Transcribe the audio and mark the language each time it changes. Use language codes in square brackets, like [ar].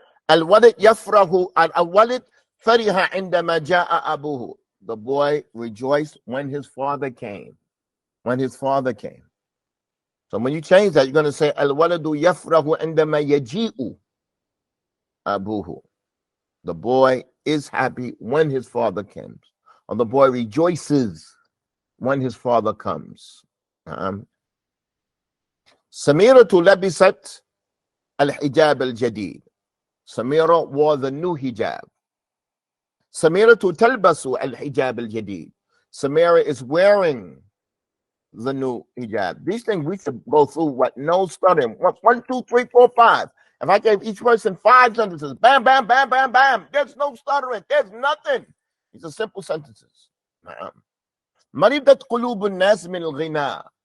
[ar] الولد يفرح الولد فرح عندما جاء أبوه. [en] The boy rejoiced when his father came. When his father came. So when you change that, you're going to say [ar] الولد يفرح عندما يجيء أبوه. [en] The boy is happy when his father comes. Or the boy rejoices when his father comes. [ar] سميرة لبست الحجاب الجديد. [en] Samira wore the new hijab. [ar] سميرة تلبس الحجاب الجديد. [en] Samira is wearing the new hijab. These things we should go through what no stuttering. 1, 2, 3, 4, 5. If I gave each person 5 sentences, bam, bam, bam, bam, bam. There's no stuttering. There's nothing. These are simple sentences. [ar] Maridat qulubun nas min al-ghina.